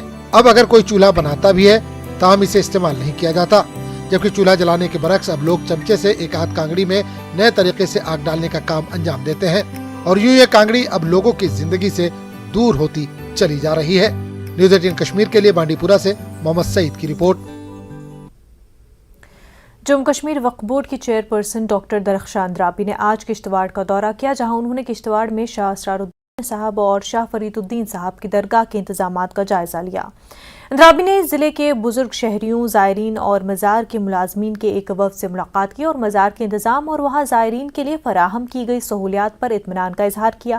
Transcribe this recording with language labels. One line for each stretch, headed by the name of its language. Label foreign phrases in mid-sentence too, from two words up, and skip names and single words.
Urdu: اب اگر کوئی چولہا بناتا بھی ہے تاہم اسے استعمال نہیں کیا جاتا، جبکہ چولہا جلانے کے برعکس اب لوگ چمچے سے ایک آدھ کانگڑی میں نئے طریقے سے آگ ڈالنے کا کام انجام دیتے ہیں اور یوں یہ کانگڑی اب لوگوں کی زندگی سے دور ہوتی چلی جا رہی ہے۔ نیوز 18 کشمیر کے لیے بانڈی پورہ سے محمد سعید کی رپورٹ۔ جموں کشمیر وقف بورڈ کی چیئرپرسن ڈاکٹر درخشان درابی نے آج کشتواڑ کا دورہ کیا، جہاں انہوں نے کشتواڑ میں شاہ اسرار الدین صاحب اور شاہ فرید الدین صاحب کی درگاہ کے انتظامات کا جائزہ لیا۔ درابی نے ضلع کے بزرگ شہریوں، زائرین اور مزار کے ملازمین کے ایک وفد سے ملاقات کی اور مزار کے انتظام اور وہاں زائرین کے لیے فراہم کی گئی سہولیات پر اطمینان کا اظہار کیا۔